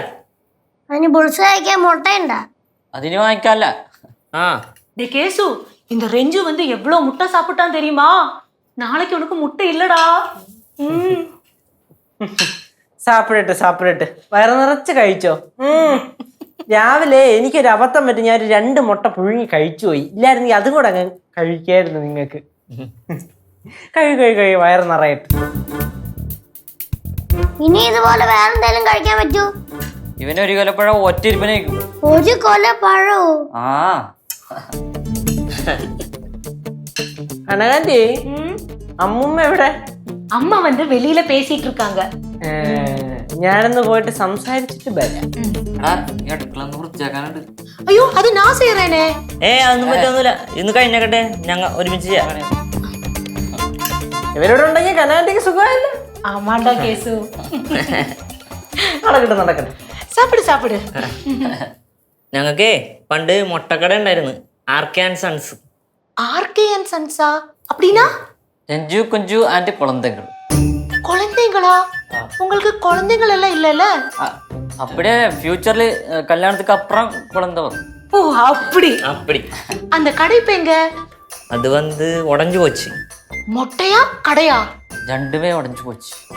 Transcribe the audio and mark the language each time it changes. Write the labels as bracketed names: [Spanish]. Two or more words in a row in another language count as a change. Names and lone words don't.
[Malayalam] അതിന് ബുൾസ് കഴിക്കാൻ മുട്ടയുണ്ടാ? അതിന് വാങ്ങിക്കാല്ല. ആ [Tamil] டே கேசு, இந்த ரெஞ்சு வந்து எவ்வளவு முட்டை சாப்பிட்டான் தெரியுமா? நாளைக்கு உனக்கு முட்டை இல்லடா. [Malayalam] സാപ്പിടട്ടെ വയറ് നിറച്ച് കഴിച്ചോ. രാവിലെ എനിക്കൊരു അബദ്ധം പറ്റി, ഞാൻ 2 മുട്ട പുഴുങ്ങി കഴിച്ചു പോയി. ഇല്ലായിരുന്നെങ്കിൽ അതും കൂടെ അങ്ങ് കഴിക്കായിരുന്നു നിങ്ങൾക്ക്. കഴി വയറ് നിറയട്ടെ. ഇനി ഇതുപോലെ വേറെ എന്തെങ്കിലും കഴിക്കാൻ പറ്റൂ? ഇവന് ഒരു കൊലപ്പഴം ഒറ്റയിരിപ്പനേക്കും. ഒരു കൊല പഴോ? ആ അനകാന്റി, അമ്മൂമ്മ എവിടെ? [Tamil] அம்மா வந்து வெளியில பேசிட்டு இருக்காங்க. [Malayalam] ഞാനൊന്ന് പോയിട്ട് സംസാരിച്ചിട്ട് വരാം. വൃത്തിയാക്കാനുണ്ട്. [Tamil] ஐயோ அது நான் செய்யறேனே. [Malayalam] അതൊന്നും പറ്റൊന്നുമില്ല, ഇന്ന് കഴിഞ്ഞാക്കട്ടെ, ഞങ്ങൾ ഒരുമിച്ച് ചെയ്യാം. ഇവരോട് ഉണ്ടെങ്കിൽ കനാന്റിക്ക് സുഖമായില്ല. [Tamil] ஆமாண்டா கேசு. [Malayalam] നടക്കട്ടെ. [Tamil] சாப்பிடு. [Malayalam] ഞങ്ങൾക്കേ പണ്ട് മുട്ടക്കട ഉണ്ടായിരുന്നു, ആർകെ ആൻഡ് സൺസ്. [Tamil] ஆர்கே அண்ட் சன்ஸா? அப்படின்னா [Malayalam] രഞ്ജു കുഞ്ചു ആൻഡ് കുളന്തകൾ. [Tamil] குழந்தைங்களா? உங்களுக்கு குழந்தைகள் எல்லாம் இல்லைல்ல? அப்படியே ஃபியூச்சர்ல கல்யாணத்துக்கு அப்புறம் குழந்தை வரும். ஓ அப்படி. அந்த கடை இப்ப எங்க? அது வந்து உடைஞ்சு போச்சு. மொட்டையா கடையா? ரெண்டுமே உடைஞ்சு போச்சு.